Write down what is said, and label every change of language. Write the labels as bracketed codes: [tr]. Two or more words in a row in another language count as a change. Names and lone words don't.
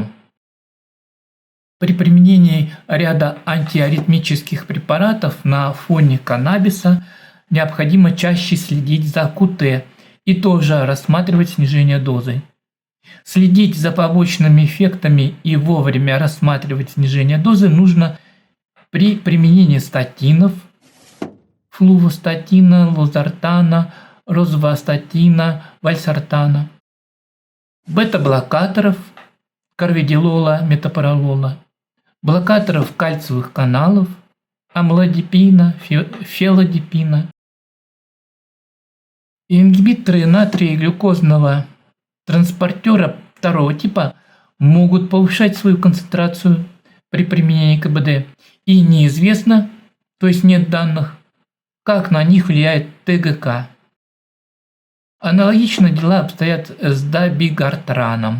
[ru] При применении ряда антиаритмических препаратов на фоне каннабиса необходимо чаще следить за КТ и тоже рассматривать снижение дозы. Следить за побочными эффектами и вовремя рассматривать снижение дозы нужно при применении статинов, флувостатина, лозартана, розвастатина, вальсартана, бета-блокаторов, карвидилола, метопролола, блокаторов кальциевых каналов, амлодипина, фелодипина. Ингибиторы натрия-глюкозного транспортера второго типа могут повышать свою концентрацию при применении КБД, и неизвестно, то есть нет данных, как на них влияет ТГК. Аналогично дела обстоят с дабигартраном.